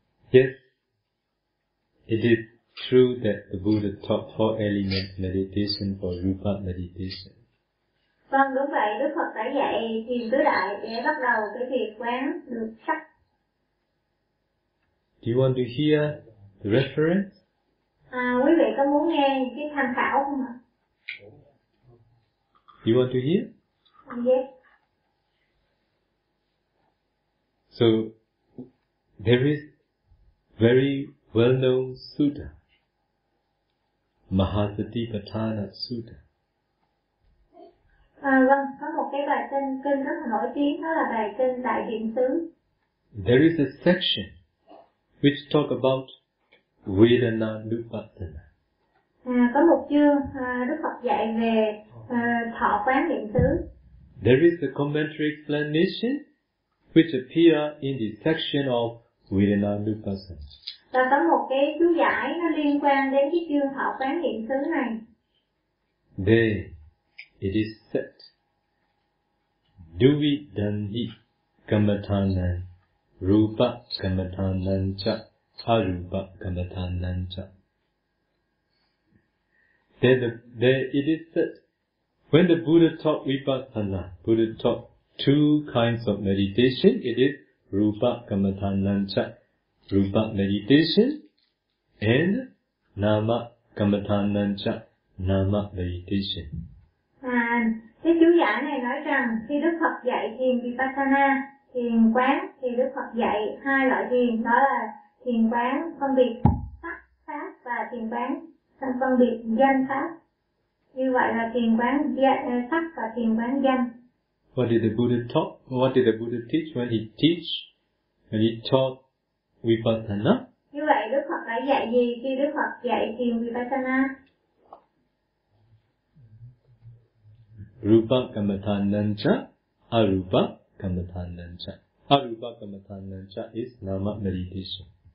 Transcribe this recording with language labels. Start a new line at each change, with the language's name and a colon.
English: Yes, it is true that the Buddha taught four element meditation for rupa meditation.
Vietnamese: Vâng, đúng vậy. Đức Phật đã dạy thiền tứ đại để bắt đầu cái việc quán được sắc.
English: Do you want to hear the reference?
Vietnamese: Quý vị có muốn nghe cái tham khảo không ạ?
English: Do you want to hear? Yes. So there is very well known sutta, Mahasatipatthana Sutta.
Vietnamese: Vâng, có một cái bài kinh rất là nổi tiếng, đó là bài kinh Đại Điện Xứ.
English: There is a section which talk about Vedana Nupassana.
Vietnamese: Có một chương Đức Phật dạy về thọ quán điện xứ.
English: There is a commentary explanation which appear in the section of Vedana Nupassana.
Vietnamese: Và có một cái chú giải nó liên quan đến cái chương thọ quán điện xứ này.
English: There it is said,
Pali: duvi dandhi kamathanan rupa kamathanan cha
English: arupa kamathanan cha. There it is said, when the Buddha taught vipassana, Buddha taught two kinds of meditation. It is
Pali: rupa kamathanan cha,
English: rupa meditation, and
Pali: nama kamathanan cha,
English: nama meditation.
Vietnamese: Cái chú giải này nói rằng khi Đức Phật dạy thiền vipassana, thiền quán, thì Đức Phật dạy hai loại thiền, đó là thiền quán phân biệt sắc pháp và thiền quán phân biệt danh pháp. Như vậy là thiền quán sắc và thiền quán danh.
English: What did the Buddha talk? What did the Buddha teach when he teach? When he taught vipassana?
Vietnamese: Như vậy Đức Phật đã dạy gì khi Đức Phật dạy thiền vipassana?
Pali: Rupa kamathanan cha, arupa kamathanan cha.
English: Arupa kamathanan cha is nama meditation.